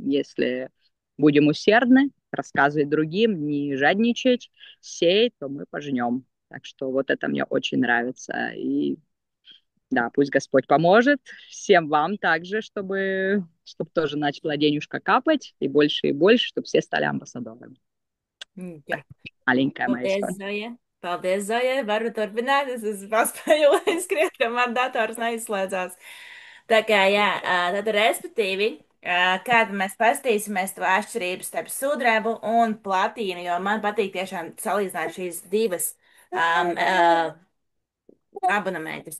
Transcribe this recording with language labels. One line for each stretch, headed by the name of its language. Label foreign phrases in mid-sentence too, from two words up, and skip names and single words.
Russian: Если будем усердны, рассказывать другим, не жадничать, сеять, то мы пожнем. Так что вот это мне очень нравится. И да, пусть Господь поможет всем вам также, чтобы тоже начала денежка капать и больше, чтобы все стали амбассадорами.
Latvian: Jā.
Russian: Маленькая моя
Latvian: Paldies,
Russian: история.
Latvian: Zoja. Paldies, Zojai. Varu turpināt. Es esmu paspējusi skriet, ka man dators neizslēdzās. Tā kā, jā, tad respektīvi, kad mēs pastīsimies to atšķirību starp sudrabu un platīnu, jo man patīk tiešām salīdzināt šīs divas abonementus.